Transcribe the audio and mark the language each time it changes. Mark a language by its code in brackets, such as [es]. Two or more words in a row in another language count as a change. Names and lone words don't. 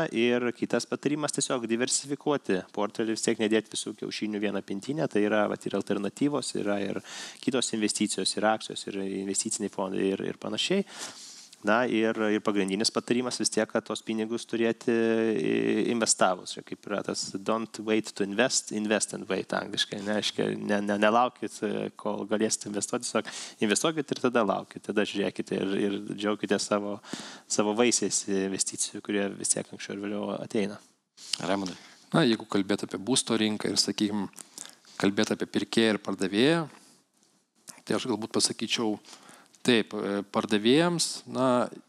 [lt] Ir kitas patarimas tiesiog diversifikuoti portfelį, vis tiek nedėti visų kiaušinių vieną pintinę, tai yra ir alternatyvos, yra ir kitos investicijos, ir akcijos, ir investiciniai fondai ir panašiai. Na ir pagrindinis patarimas vis tiek, kad tos pinigus turėti investavus. Čia kaip yra tas [en] don't wait to invest, invest and wait [lt] angliškai. Nelaukit, kol galėsite investuoti, tiesiog investuokit ir tada laukit, tada žiūrėkite ir džiaukite savo vaisiais investicijų, kurie vis tiek anksčiau ir vėliau ateina. Raimondai. Na, jeigu kalbėt apie būsto rinką ir, sakykime, kalbėt apie pirkėją ir pardavėją, tai aš galbūt pasakyčiau, taip, pardavėjams, na,